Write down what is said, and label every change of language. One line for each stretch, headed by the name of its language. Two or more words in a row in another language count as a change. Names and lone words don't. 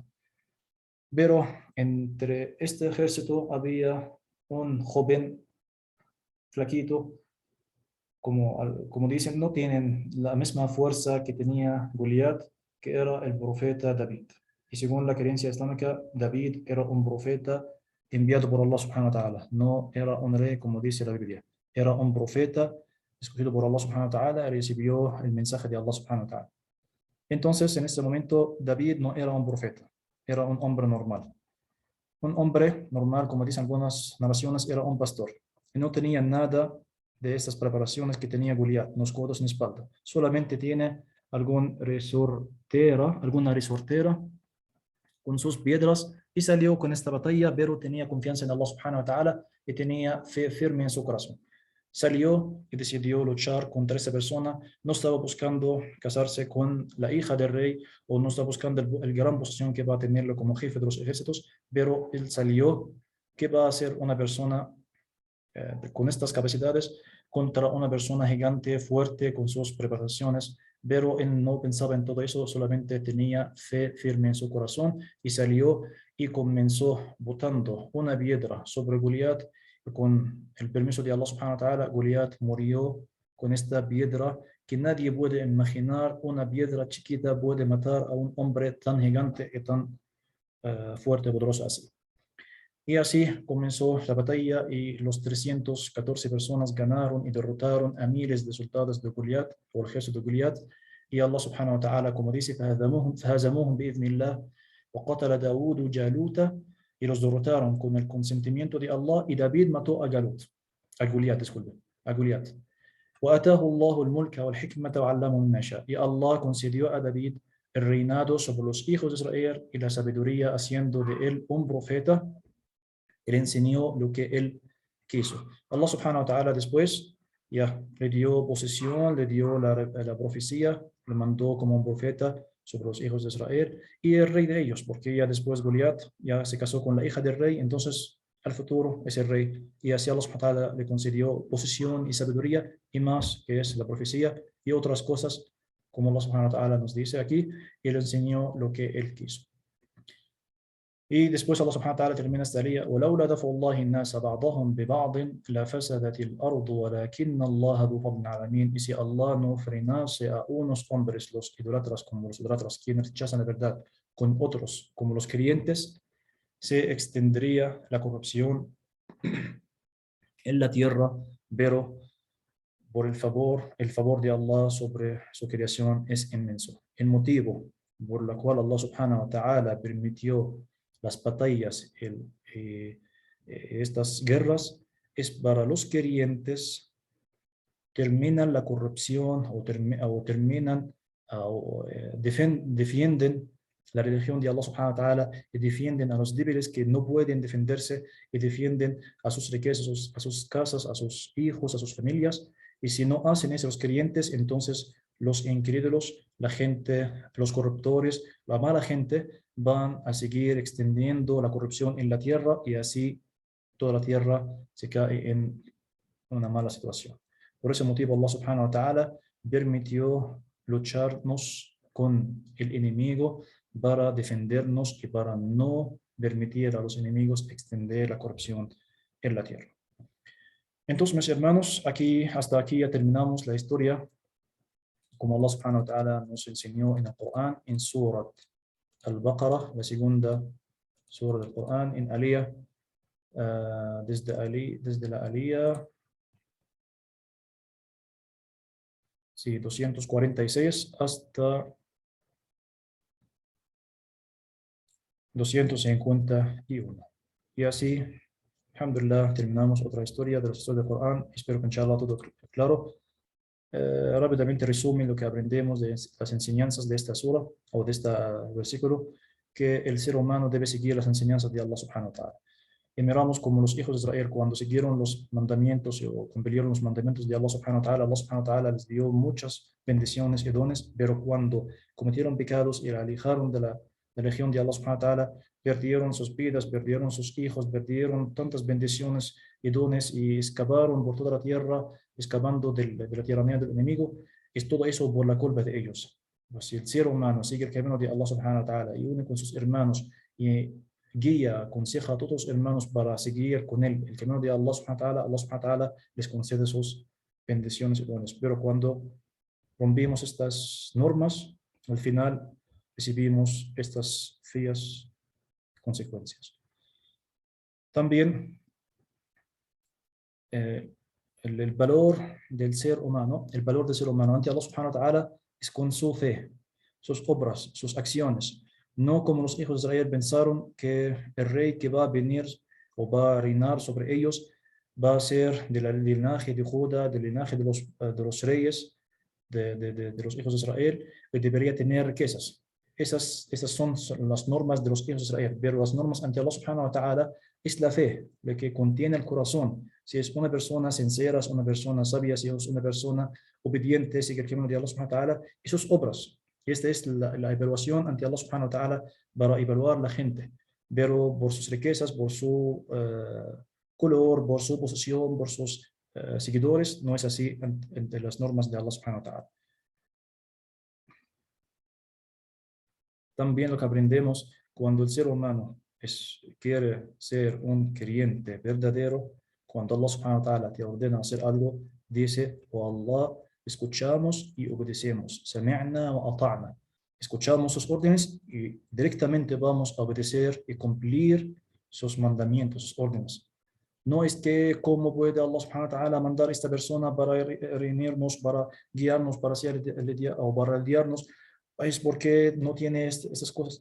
Spanish: Pero entre este ejército había un joven flaquito, como dicen, no tienen la misma fuerza que tenía Goliat, que era el profeta David. Y según la creencia islámica, David era un profeta enviado por
Arabic: الله سبحانه وتعالى.
Spanish: No era un rey como dice la Biblia. Era un profeta escogido por
Arabic: الله سبحانه وتعالى
Spanish: y recibió el mensaje de
Arabic: الله سبحانه وتعالى.
Spanish: Entonces, en este momento, David no era un profeta, era un hombre normal. Un hombre normal, como dicen algunas narraciones, era un pastor. Y no tenía nada de estas preparaciones que tenía Goliat, no codos ni espalda. Solamente tiene alguna resortera con sus piedras y salió con esta batalla, pero tenía confianza en
Arabic: الله سبحانه وتعالى
Spanish: y tenía fe firme en su corazón. salió y decidió luchar contra esa persona. No estaba buscando casarse con la hija del rey o no estaba buscando el gran posición que va a tenerlo como jefe de los ejércitos, pero él salió. ¿Qué va a hacer una persona con estas capacidades contra una persona gigante, fuerte, con sus preparaciones? Pero él no pensaba en todo eso, solamente tenía fe firme en su corazón y salió y comenzó botando una piedra sobre Goliat. Con el permiso de
Arabic: الله سبحانه وتعالى,
Spanish: Goliat murió con esta piedra que nadie puede imaginar. Una piedra chiquita puede matar a un hombre tan gigante y tan fuerte y poderoso así. Y así comenzó la batalla y los 314 personas ganaron y derrotaron a miles de soldados de Goliat o el ejército de Goliat. Y
Arabic: الله سبحانه وتعالى,
Spanish: como dice,
Arabic: فهزموهم بإذن الله وقتل داود جالوت,
Spanish: y los derrotaron con el consentimiento de Allah, y David mató a Galut, a Goliat, disculpe, a Goliat.
Arabic: وآتاه الله الملك والحكمة وعلمه مما شاء.
Spanish: Y Allah concedió a David el reinado sobre los hijos de Israel y la sabiduría, haciendo de él un profeta. Él enseñó lo que él quiso.
Arabic: الله سبحانه وتعالى
Spanish: después ya le dio posesión, le dio la profecía, le mandó como un profeta sobre los hijos de Israel y el rey de ellos, porque ya después Goliat ya se casó con la hija del rey, entonces al futuro es el rey. Y así
Arabic: الله سبحانه وتعالى
Spanish: le concedió posesión y sabiduría y más, que es la profecía y otras cosas, como
Arabic: الله سبحانه وتعالى
Spanish: nos dice aquí, y le enseñó lo que él quiso. Y después
Arabic: الله سبحانه وتعالى
Spanish: termina esta ley:
Arabic: ولولا دفع الله الناس بعضهم ببعض لفسدت الأرض ولكن الله ذو فضل على العالمين.
Spanish: Y si Allah no frenase a unos hombres, los idólatras, como los idólatras, quienes rechazan la verdad, con otros, como los creyentes, se extendería la corrupción en la tierra, pero por el favor de Allah sobre su creación es inmenso. El motivo por el cual
Arabic: الله سبحانه وتعالى
Spanish: permitió las batallas, estas guerras, es para los creyentes terminan la corrupción o terminan defienden la religión de
Arabic: الله سبحانه وتعالى
Spanish: y defienden a los débiles que no pueden defenderse y defienden a sus riquezas, a sus casas, a sus hijos, a sus familias. Y si no hacen eso los creyentes, entonces los incrédulos, la gente, los corruptores, la mala gente van a seguir extendiendo la corrupción en la tierra y así toda la tierra se cae en una mala situación. Por ese motivo
Arabic: الله سبحانه وتعالى
Spanish: permitió lucharnos con el enemigo para defendernos y para no permitir a los enemigos extender la corrupción en la tierra. Entonces, mis hermanos, hasta aquí ya terminamos la historia como
Arabic: الله سبحانه وتعالى
Spanish: nos enseñó en el Corán, en Surat al-Baqarah, la segunda sura del Corán, en Aliyah, desde la Aliyah, sí, 246 hasta 251. Y así, alhamdulillah, terminamos otra historia de la historia del Corán. Espero que inshallah todo claro. Rápidamente resumen lo que aprendemos de las enseñanzas de esta sura o de este versículo, que el ser humano debe seguir las enseñanzas de
Arabic: الله سبحانه وتعالى.
Spanish: Y miramos como los hijos de Israel, cuando siguieron los mandamientos o cumplieron los mandamientos de
Arabic: الله سبحانه وتعالى
Spanish: les dio muchas bendiciones y dones, pero cuando cometieron pecados y la alejaron de la religión de
Arabic: الله سبحانه وتعالى,
Spanish: perdieron sus vidas, perdieron sus hijos, perdieron tantas bendiciones y dones y escaparon por toda la tierra, escapando de la tiranía del enemigo. Es todo eso por la culpa de ellos. Pues si el ser humano sigue el camino de
Arabic: الله سبحانه وتعالى
Spanish: y une con sus hermanos y guía, aconseja a todos los hermanos para seguir con él el camino de
Arabic: الله سبحانه وتعالى, الله سبحانه وتعالى
Spanish: les concede sus bendiciones y dones. Pero cuando rompimos estas normas, al final recibimos estas feas consecuencias. También el valor del ser humano, ante
Arabic: الله سبحانه وتعالى
Spanish: es con su fe, sus obras, sus acciones. No como los hijos de Israel pensaron que el rey que va a venir o va a reinar sobre ellos va a ser del linaje de Judá, del linaje de los reyes de los hijos de Israel, y debería tener riquezas. esas son las normas de los hijos de Israel, pero las normas ante
Arabic: الله سبحانه وتعالى
Spanish: es la fe, lo que contiene el corazón. Si es una persona sincera, es una persona sabia, si es una persona obediente, sigue el camino de
Arabic: الله سبحانه وتعالى,
Spanish: y sus obras. Y esta es la evaluación ante
Arabic: الله سبحانه وتعالى
Spanish: para evaluar la gente, pero por sus riquezas, por su color, por su posición, por sus seguidores, no es así entre las normas de
Arabic: الله سبحانه وتعالى.
Spanish: También lo que aprendemos cuando el ser humano quiere ser un creyente verdadero, cuando
Arabic: الله سبحانه وتعالى
Spanish: te ordena hacer algo, dice, oh Allah, escuchamos y obedecemos.
Arabic: سمعنا وأطعنا.
Spanish: Escuchamos sus órdenes y directamente vamos a obedecer y cumplir sus mandamientos, sus órdenes. No es que cómo puede
Arabic: الله سبحانه وتعالى
Spanish: mandar a esta persona para reunirnos, para guiarnos, para hacer el día o para guiarnos, es porque no tiene estas cosas.